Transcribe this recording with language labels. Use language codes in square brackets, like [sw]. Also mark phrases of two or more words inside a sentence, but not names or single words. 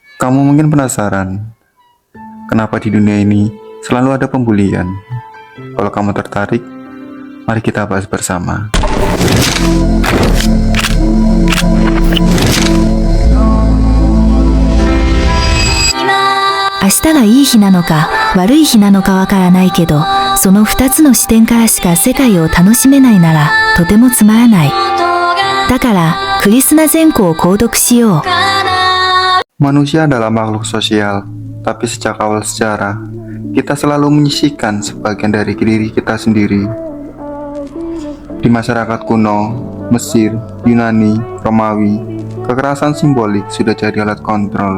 [id] Kamu mungkin penasaran, kenapa di dunia ini selalu ada pembulian? Kalau kamu tertarik, mari kita bahas bersama. [ja] 明日がいい日なのか悪い日なのかわからないけど、その2つの視点からしか世界を楽しめないならとてもつまらない。だからクリスナ善行を購読しよう。 [id] Manusia adalah makhluk sosial, tapi sejak awal sejarah, kita selalu menyisihkan sebagian dari diri kita sendiri. Di masyarakat kuno, Mesir, Yunani, Romawi, kekerasan simbolik sudah jadi alat kontrol.